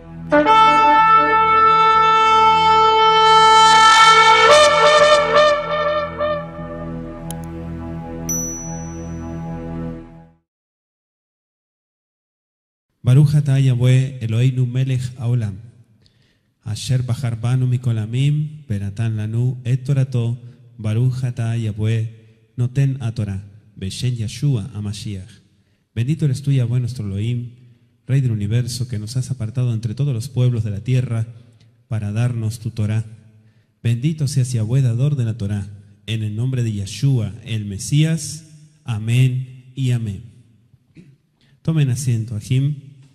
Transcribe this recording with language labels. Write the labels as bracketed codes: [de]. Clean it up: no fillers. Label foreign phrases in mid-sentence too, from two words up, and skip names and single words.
[he] ברוך אתה יהוה אלוהינו מלך העולם אשר בחר בנו מכל העמים ונתן לנו את תורתו ברוך אתה יהוה נותן התורה בשם ישוע המשיח. [es] Bendito eres tú, Yahweh, nuestro Elohim, Rey del universo, que nos has apartado entre todos los pueblos de la tierra para darnos tu Torah. Bendito seas, Yahweh, dador de la Torah, en el nombre de Yeshua, el Mesías. Amén y amén. Tomen asiento, Ajim.